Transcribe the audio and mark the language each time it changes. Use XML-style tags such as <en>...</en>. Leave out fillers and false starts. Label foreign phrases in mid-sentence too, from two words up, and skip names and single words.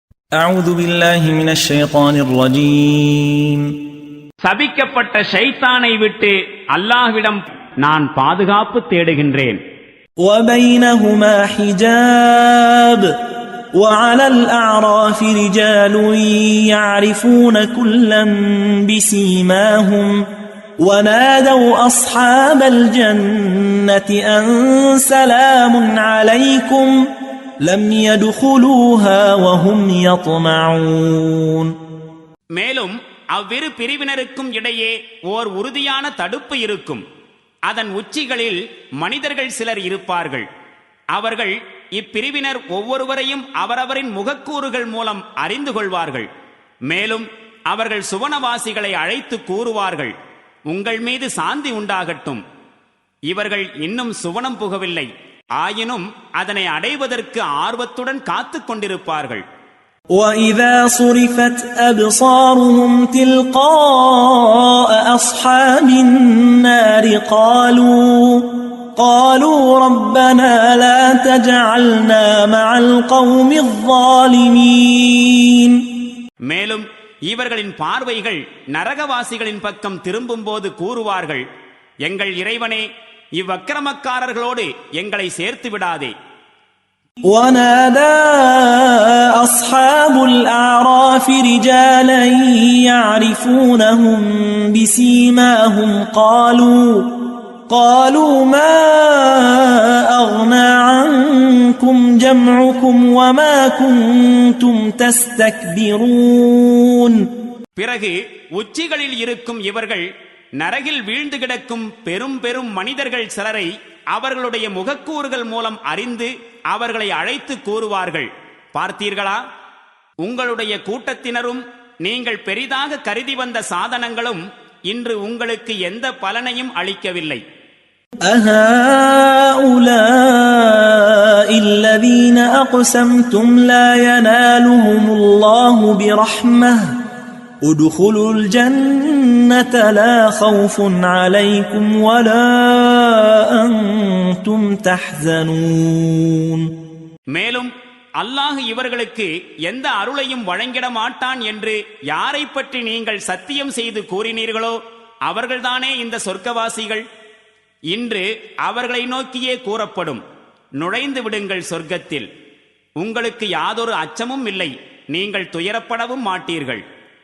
<ar>أعوذ بالله من الشيطان الرجيم.</ar> <ta>சபிக்கப்பட்ட ஷைத்தானை விட்டு அல்லாஹ்விடம் நான் பாதுகாப்பு தேடுகின்றேன்.</ta> <ar>وبينهما حجاب وعلى الأعراف رجال يعرفون كلا بسيماهم ونادوا أصحاب الجنة أن سلام عليكم لم يدخلوها وهم يطمعون.</ar> <ta>மேலும் அவ்விரு பிரிவினருக்கும் இடையே ஓர் உறுதியான தடுப்பு இருக்கும். அதன் உச்சிகளில் மனிதர்கள் சிலர் இருப்பார்கள். அவர்கள் இப்பிரிவினர் ஒவ்வொருவரையும் அவரவரின் முகக்கூறுகள் மூலம் அறிந்து கொள்வார்கள். மேலும் அவர்கள் சுவனவாசிகளை அழைத்து கூறுவார்கள், உங்கள் மீது சாந்தி உண்டாகட்டும். இவர்கள் இன்னும் சுவனம் புகவில்லை, ஆயினும் அதனை அடைவதற்கு ஆர்வத்துடன் காத்துக் கொண்டிருப்பார்கள்.</ta> <ar>وَإِذَا صُرِفَتْ أَبْصَارُهُمْ تِلْقَاءَ أَصْحَابِ النَّارِ قَالُوا رَبَّنَا لَا تَجْعَلْنَا مَعَ الْقَوْمِ الظَّالِمِينَ.</ar> <ta>மேலும் இவர்களின் பார்வைகள் நரகவாசிகளின் பக்கம் திரும்பும்போது கூறுவார்கள், எங்கள் இறைவனே, இவ்வக்கிரமக்காரர்களோடு எங்களை சேர்த்து விடாதே.</ta> <ar>وَنَادَى أَصْحَابُ الْأَعْرَافِ رِجَالًا يَعْرِفُونَهُم بِسِيمَاهُمْ قَالُوا مَا أَغْنَى عَنكُمْ جَمْعُكُمْ وَمَا كُنتُمْ تَسْتَكْبِرُونَ.</ar> <ta>பிறகு உச்சிகளில் இருக்கும் இவர்கள் நரகில் வீழ்ந்து கிடக்கும் பெரும் பெரும் மனிதர்கள் சிலரை அவர்களுடைய முகக்கூறுகள் மூலம் அறிந்து அவர்களை அழைத்து கூறுவார்கள், பார்த்தீர்களா, உங்களுடைய கூட்டத்தினரும் நீங்கள் பெரிதாக கருதி வந்த சாதனங்களும் இன்று உங்களுக்கு எந்த பலனையும் அளிக்கவில்லை.</ta> <ar>أَهَؤُلَاءِ الَّذِينَ أَقْسَمْتُمْ لَا يَنَالُهُمُ اللَّهُ بِرَحْمَةٍ ادخلوا الجنة لا خوف عليكم ولا أنتم تحزنون.</ar> <ta>மேலும் அல்லாஹ் இவர்களுக்கு எந்த அருளையும் வழங்கிட மாட்டான் என்று யாரை பற்றி நீங்கள் சத்தியம் செய்து கூறினீர்களோ அவர்கள்தானே இந்த சொர்க்கவாசிகள். இன்று அவர்களை நோக்கியே கூறப்படும், நுழைந்து விடுங்கள் சொர்க்கத்தில், உங்களுக்கு யாதொரு அச்சமும் இல்லை, நீங்கள் துயரப்படவும் மாட்டீர்கள்.</ta>